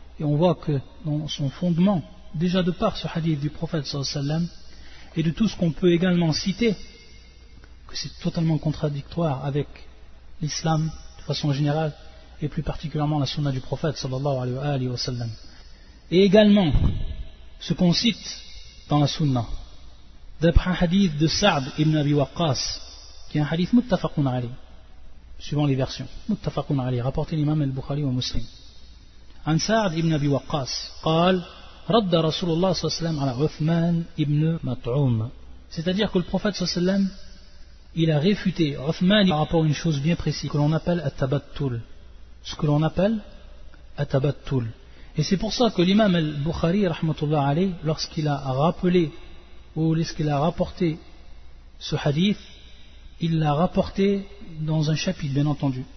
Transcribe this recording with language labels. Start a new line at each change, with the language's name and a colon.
French: Et on voit que dans son fondement, déjà de par ce hadith du prophète sallallahu alayhi wa sallam, et de tout ce qu'on peut également citer, que c'est totalement contradictoire avec l'islam de façon générale, et plus particulièrement la sunna du prophète sallallahu alayhi wa sallam. Et également, ce qu'on cite dans la sunna, d'après un hadith de Sa'd ibn Abi Waqqas, qui est un hadith muttafaqun alayhi, suivant les versions, muttafaqun alayhi, rapporté l'imam al-Bukhari wa Muslim.
Arabic: An Sa'd ibn Abi Waqqas, قال رد رسول الله صلى الله عليه وسلم على عثمان ابن مطعوم.
French: C'est-à-dire que le prophète
Arabic: صلى الله عليه وسلم,
French: il a réfuté Uthman par rapport à une chose bien précise que l'on appelle at-tabattul. Ce que l'on appelle at-tabattul. Et c'est pour ça que l'imam al-Bukhari rahmatullah alayh, lorsqu'il a rappelé ou lorsqu'il a rapporté ce hadith, il l'a rapporté dans un chapitre, bien entendu.